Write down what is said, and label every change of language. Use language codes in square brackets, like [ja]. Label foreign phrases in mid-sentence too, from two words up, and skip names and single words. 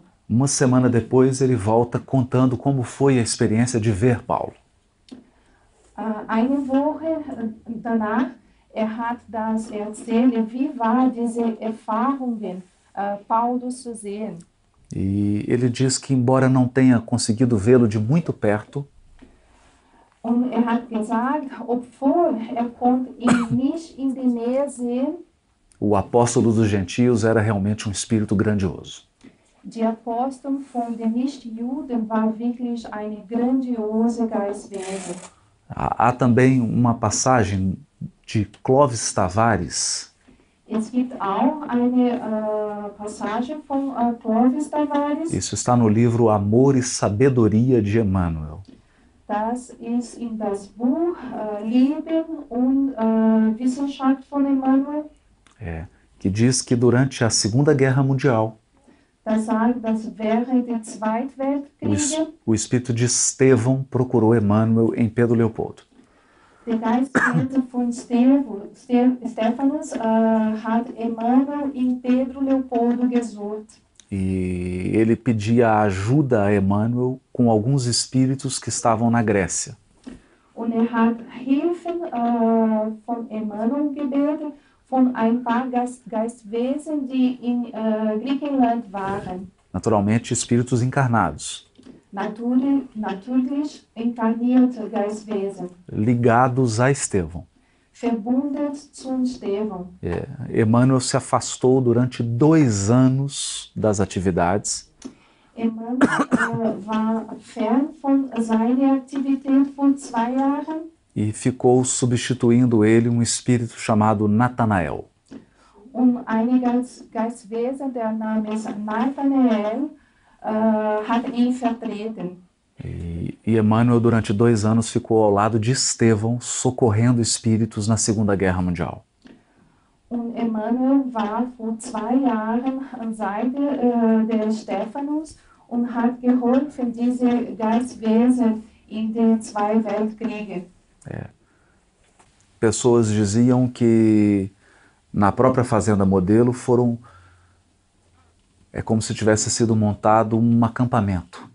[pt] Uma semana depois, ele volta contando como foi a experiência de ver Paulo. [de] Eine Woche danach, hat das erzählt, wie war diese Erfahrungen, Paulus zu sehen. [pt] E ele diz que, embora não tenha conseguido vê-lo de muito perto, [de] Und hat gesagt, obwohl konnte ihn nicht in der Nähe sehen, [pt] o apóstolo dos gentios era realmente um espírito grandioso. [de] die Apostel von den Nichtjuden war wirklich eine grandiose Geistwesen. [pt] Há também uma passagem de Clovis Tavares, [de] Es gibt auch eine Passage von Clovis Tavares. [pt] isso está no livro Amor e Sabedoria de Emmanuel. [de] Das ist in das Buch Leben und Wissenschaft von Emmanuel. [pt] Que diz que durante a Segunda Guerra Mundial, [de] Das sagt, dass während der Zweiten Weltkriege [pt] o espírito de Estevão procurou Emmanuel em Pedro Leopoldo. [de] der Geistwesen von Stephanus hat Emmanuel in Pedro Leopoldo gesucht. [pt] E ele pedia ajuda a Emmanuel com alguns espíritos que estavam na Grécia. [de] Und hat Hilfen von Emmanuel gebeten von ein paar Geistwesen, die in Griechenland waren. [pt] Naturalmente, espíritos encarnados, [de] Natürlich inkarnierte Geistwesen, [pt] ligados a Estevão. [de] verbunden zu Stephan. [pt] Emmanuel se afastou durante 2 anos das atividades [de] Emmanuel war fern von seiner Aktivität von 2 Jahren [pt] e ficou substituindo ele um espírito chamado Natanael. [de] und einige Geistwesen, der Name ist Nathanael, hat ihn vertreten. [pt] E Emmanuel, durante 2 anos, ficou ao lado de Estevão, socorrendo espíritos na Segunda Guerra Mundial. [de] Und Emmanuel war vor 2 Jahren an Seite der Stephanus und hat geholfen, diese Geistwesen in den 2 Weltkriegen. [pt] Pessoas diziam que na própria Fazenda Modelo é como se tivesse sido montado um acampamento.